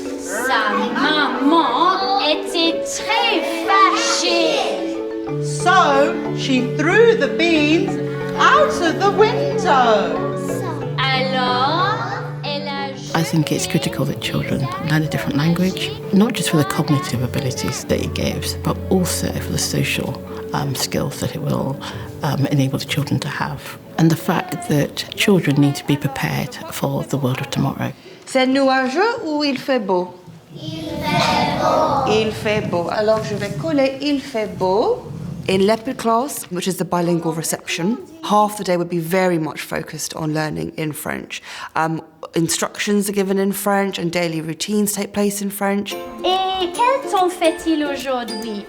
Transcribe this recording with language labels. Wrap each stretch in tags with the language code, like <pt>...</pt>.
<fr>Sa maman était très fâchée.</fr> <en>So she threw the beans out of the window.</en> <fr>Alors, elle a...</fr> <en>I think it's critical that children learn a different language, not just for the cognitive abilities that it gives, but also for the social skills that it will enable the children to have. And the fact that children need to be prepared for the world of tomorrow.</en> <fr>C'est nuageux ou il fait beau? Il fait beau. Il fait beau. Alors je vais coller il fait beau.</fr> <en>In leopard class, which is the bilingual reception, half the day would be very much focused on learning in French. Instructions are given in French and daily routines take place in French.</en> <fr>Et quel temps fait-il aujourd'hui?</fr>